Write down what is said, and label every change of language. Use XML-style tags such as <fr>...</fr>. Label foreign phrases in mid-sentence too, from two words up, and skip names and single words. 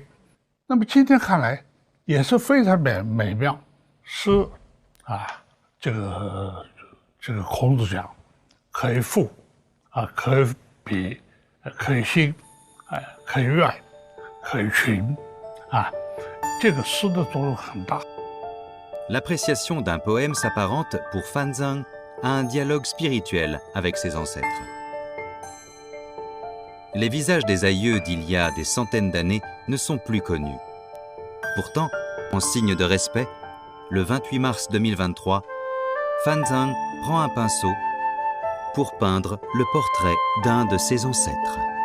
<zh>那么今天看来也是非常美妙。诗这个孔子讲，可以赋，可以比，可以兴，可以怨，可以群，这个诗的作用很大。</zh> <fr>L'appréciation d'un poème s'apparente pour Fan Zheng à un dialogue spirituel avec ses ancêtres. Les visages des aïeux d'il y a des centaines d'années ne sont plus connus. Pourtant, en signe de respect, le 28 mars 2023, Fan Zheng prend un pinceau pour peindre le portrait d'un de ses ancêtres.</fr>